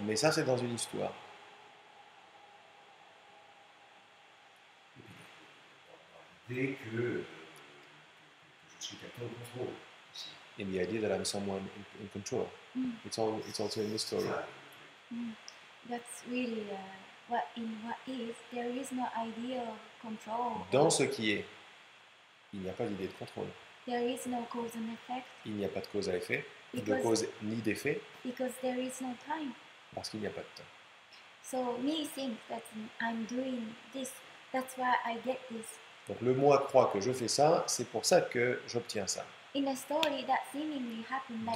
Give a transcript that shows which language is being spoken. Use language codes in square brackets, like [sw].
[fr] Mais ça, c'est dans une histoire. L'idée que je suis quelqu'un au contrôle. Ici. [en] In the idea that I'm someone in control. Mm. It's also in the story. [fr] Ça, [en] That's really what is. There is no idea of control. [fr] Dans ce qui est, il n'y a pas d'idée de contrôle. [en] There is no cause and effect [fr] Il n'y a pas de cause à effet, de [en] Because- [fr] cause ni d'effet, [en] because there is no time. [fr] parce qu'il n'y a pas de temps. [en] So me thinks that I'm doing this. That's why I get this. [fr] Donc le moi croit que je fais ça, c'est pour ça que j'obtiens ça. [en] In a story, that seemingly happened like